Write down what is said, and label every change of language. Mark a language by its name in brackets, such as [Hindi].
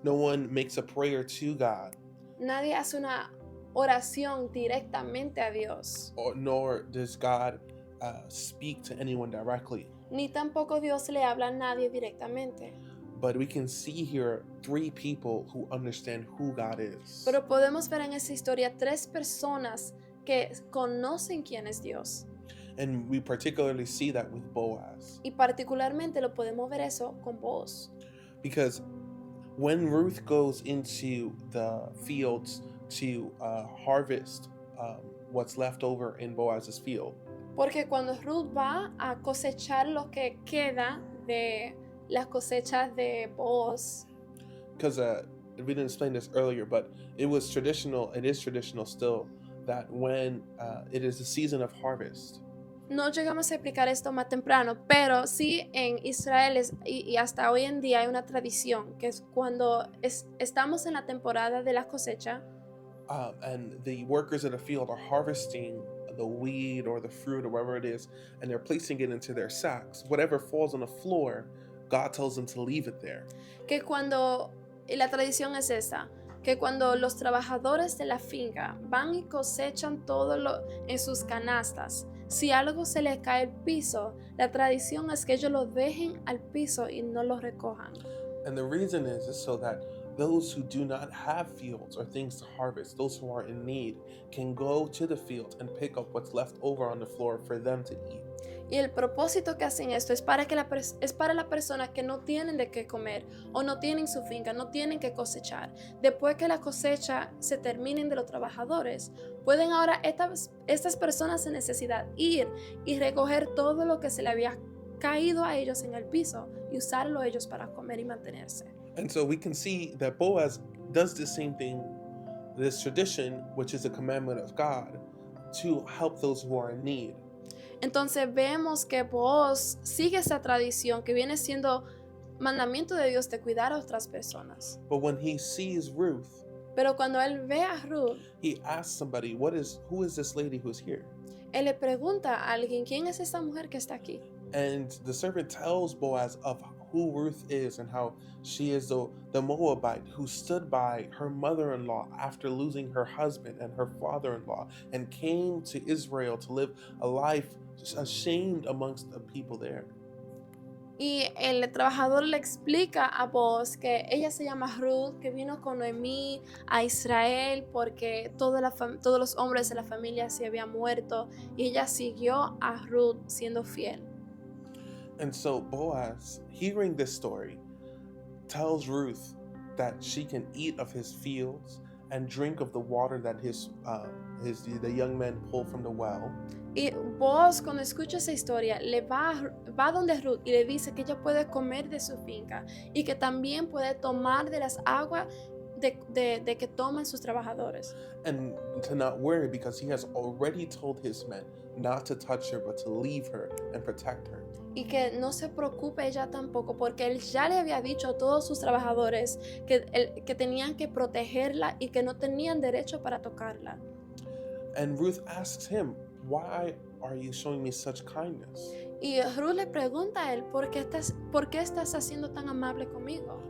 [English] No one makes a prayer to God, [Spanish] Nadie hace una oración directamente a Dios. [English] nor does God speak to anyone directly. [Spanish] Ni tampoco Dios le habla a nadie directamente. [English] But we can see here three people who understand who God is. [Spanish] Pero podemos ver en esa historia tres personas que conocen quién es Dios. [English] And we particularly see that with Boaz. [Spanish] Y particularmente lo podemos ver eso con Boaz. [English] Because when Ruth goes into the fields to harvest what's left over in Boaz's field, [Spanish] Porque cuando Ruth va a cosechar lo que queda de las cosechas de Boaz, [English] because we didn't explain this earlier, but it is traditional still, that when it is the season of harvest, [Spanish] no llegamos a explicar esto más temprano, pero sí en Israel y hasta hoy en día hay una tradición que es cuando estamos en la temporada de la cosecha [English] and the workers in the field are harvesting the weed or the fruit or whatever it is, and they're placing it into their sacks. Whatever falls on the floor, God tells them to leave it there. [Spanish] que cuando, y la tradición es esta, que cuando los trabajadores de la finca van y cosechan en sus canastas, si algo se les cae al piso, la tradición es que ellos lo dejen al piso y no lo recojan. [English] And the reason is so that those who do not have fields or things to harvest, those who are in need, can go to the field and pick up what's left over on the floor for them to eat. [Spanish] Y el propósito que hacen esto es para la persona que no tienen de qué comer o no tienen su finca, no tienen que cosechar. Después que la cosecha se terminen de los trabajadores, pueden ahora estas personas en necesidad ir y recoger todo lo que se le había caído a ellos en el piso y usarlo ellos para comer y mantenerse. [English] And so we can see that Boaz does the same thing, this tradition, which is a commandment of God, to help those who are in need. [Spanish] Entonces vemos que Boaz sigue esa tradición que viene siendo mandamiento de Dios de cuidar a otras personas. [English] But when he sees Ruth, [Spanish] Pero cuando él ve a Ruth, [English] he asks somebody, who is this lady who's here? [Spanish] él le pregunta a alguien, ¿quién es esta mujer que está aquí? [English] And the servant tells Boaz of who Ruth is and how she is the Moabite who stood by her mother-in-law after losing her husband and her father-in-law and came to Israel to live a life ashamed amongst the people there. [Spanish] Y el trabajador le explica a Boaz que ella se llama Ruth, que vino con Noemí a Israel porque todos los hombres de la familia se habían muerto y ella siguió a Ruth siendo fiel. [English] And so Boaz, hearing this story, tells Ruth that she can eat of his fields and drink of the water that the young men pull from the well. [Spanish] Y Boaz, cuando escucha esa historia, va donde Ruth y le dice que ella puede comer de su finca y que también puede tomar de las aguas de que tomen sus trabajadores. [English] And to not worry because he has already told his men not to touch her but to leave her and protect her. [Spanish] Y que no se preocupe ella tampoco, porque él ya le había dicho a todos sus trabajadores que tenían que protegerla y que no tenían derecho para tocarla. [English] And Ruth asks him, "Why are you showing me such kindness?" [Spanish] Y Ruth le pregunta a él, ¿por qué estás haciendo tan amable conmigo?